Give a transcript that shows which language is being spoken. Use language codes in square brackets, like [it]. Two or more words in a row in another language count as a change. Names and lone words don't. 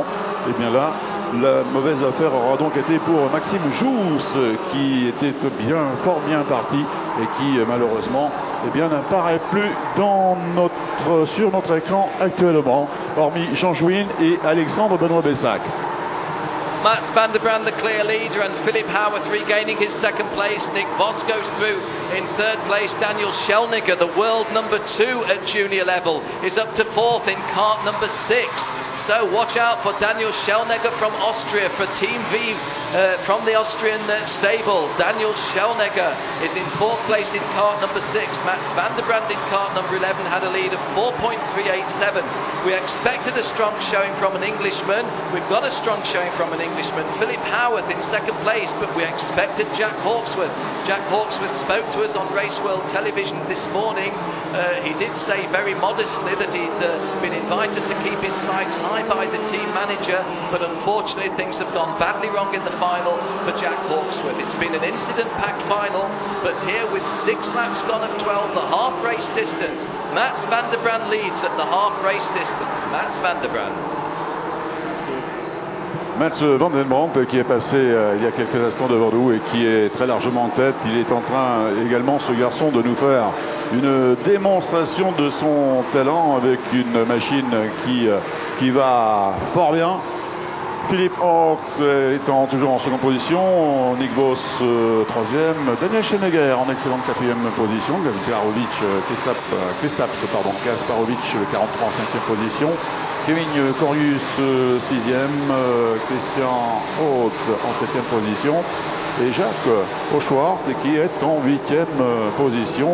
[fr] Et bien là, la mauvaise affaire aura donc été pour Maxime Jousse, qui était fort bien parti et qui malheureusement n'apparaît plus sur notre écran actuellement, hormis Jean Jouin et Alexandre Benoît-Bessac. [en] Mats van der Brand the clear leader, and Philip Howarth regaining his second place. Nick Voss goes through in third place. Daniel Schellnigger, the world number 2 at junior level, is up to 4th in kart number 6. So watch out for Daniel Schellnigger from Austria for Team V from the Austrian stable. Daniel Schellnigger is in 4th place in kart number 6. Mats van der Brand in kart number 11 had a lead of 4.387. We expected a strong showing from an Englishman. We've got a strong showing from an Englishman. Philip Howarth in second place, but we expected Jack Hawksworth. Jack Hawksworth spoke to us on Race World Television this morning. He did say very modestly that he'd been invited to keep his sights high by the team manager, but unfortunately things have gone badly wrong in the final for Jack Hawksworth. It's been an incident-packed final, but here with 6 laps gone of 12, the half race distance, Mats van der Brand leads at the half race distance. Mats van der Brand. [fr] Mats van der Brand qui est passé il y a quelques instants devant nous et qui est très largement en tête. Il est en train également, ce garçon, de nous faire une démonstration de son talent avec une machine qui va fort bien. Philippe Hawks étant toujours en seconde position, Nick Voss 3e, Daniel Schellnigger en excellente 4e position, Kasparovic le 43 en 5e position, Kevin Corius 6e, Christian Haute en 7e position et Jacques Auchwart qui est en 8e position.